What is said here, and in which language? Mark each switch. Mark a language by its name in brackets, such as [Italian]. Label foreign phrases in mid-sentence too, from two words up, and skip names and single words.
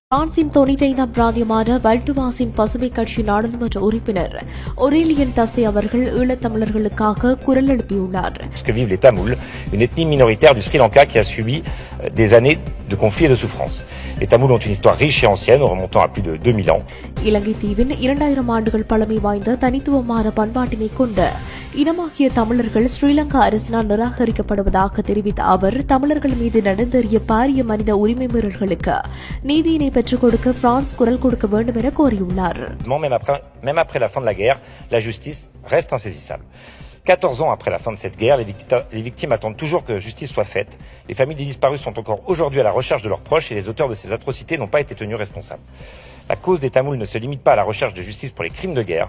[Tamil] பிரான்சின் 95ஆம் பிராந்தியமான வல்டுவாஸின் பசுமை கட்சி நாடாளுமன்ற உறுப்பினர் ஒரேலியன் தசே அவர்கள் ஈழத்தமிழர்களுக்காக குரல் எழுப்பியுள்ளார். [French] Ce que vivent les Tamouls, une ethnie minoritaire du Sri Lanka qui a subi des années de conflits et de souffrances. Les Tamouls ont une histoire riche et ancienne, remontant à plus de 2000 ans. [Tamil] இலங்கை தீவின் 2000 ஆண்டுகள் பழமை வாய்ந்த தனித்துவமான பண்பாட்டினை கொண்ட இனமாகிய தமிழர்கள் ஸ்ரீலங்கா அரசினால் நிராகரிக்கப்படுவதாக தெரிவித்த அவர், தமிழர்கள் மீது நடந்தேறிய பாரிய மனித உரிமை மீறல்களுக்கு நீதியினை பெற்றுக் கொடுக்க பிரான்ஸ் குரல் கொடுக்க வேண்டும் என கோரியுள்ளார். [French] Même après la fin de la guerre, la justice reste insaisissable. 14 ans après la fin de cette guerre, les victimes attendent toujours que justice soit faite. Les familles des disparus sont encore aujourd'hui à la recherche de leurs proches et les auteurs de ces atrocités n'ont pas été tenus responsables. La cause des Tamouls ne se limite pas à la recherche de justice pour les crimes de guerre.